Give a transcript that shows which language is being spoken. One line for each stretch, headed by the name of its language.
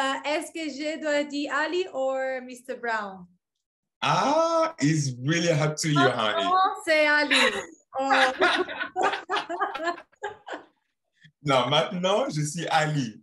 French: Est-ce que je dois dire Ali ou Mr. Brown?
English: Ah, it's really up to you, honey.
French: Non, c'est Ali. Oh. Non, maintenant, je suis Ali.